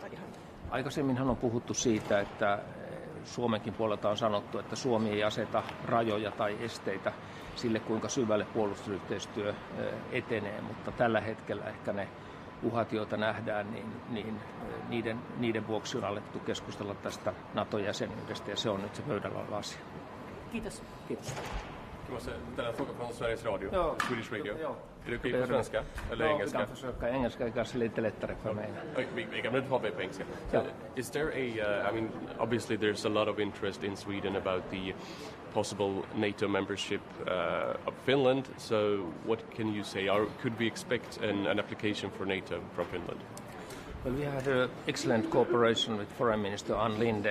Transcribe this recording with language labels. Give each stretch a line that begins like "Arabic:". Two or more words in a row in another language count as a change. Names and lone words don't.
Finnish: Aikaisemminhan on puhuttu siitä, että Suomenkin puolelta on sanottu, että Suomi ei aseta rajoja tai esteitä sille, kuinka syvälle puolustusyhteistyö etenee, mutta tällä hetkellä ehkä ne uhat, joita nähdään, niin niiden vuoksi on alettu keskustella tästä NATO-jäsenyydestä ja se on nyt se pöydällä oleva asia. Kiitos. Kiitos.
Swedish: Jag måste ställa en fråga från Sveriges Radio, Ja. Swedish Radio. Ja. Är det okej på svenska eller Ja, engelska? vi kan försöka. Engelska är kanske lite lättare för mig. Vi kan väl prata på engelska. Ja.
English: Is there I mean, obviously there's a lot of interest in Sweden about the possible NATO membership of Finland. So what can you say? Could we expect an application for NATO from Finland? Well, we had excellent cooperation with Foreign Minister Ann Linde.